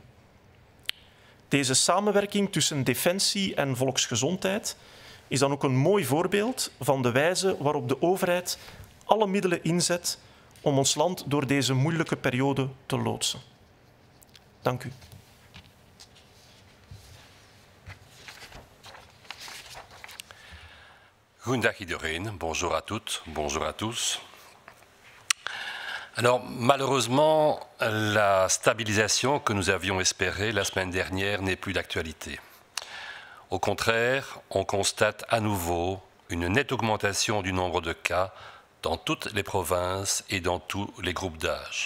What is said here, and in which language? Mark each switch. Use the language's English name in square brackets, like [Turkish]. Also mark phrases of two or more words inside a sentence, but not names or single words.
[Dutch] Deze samenwerking tussen Defensie en volksgezondheid is dan ook een mooi voorbeeld van de wijze waarop de overheid alle middelen inzet om ons land door deze moeilijke periode te loodsen. Dank u. Goedendag iedereen, [French] bonjour à toutes, bonjour à tous. Alors malheureusement, la stabilisation que nous avions espérée la semaine dernière n'est plus d'actualité. Au contraire, on constate à nouveau une nette augmentation du nombre de cas dans toutes les provinces et dans tous les groupes d'âge.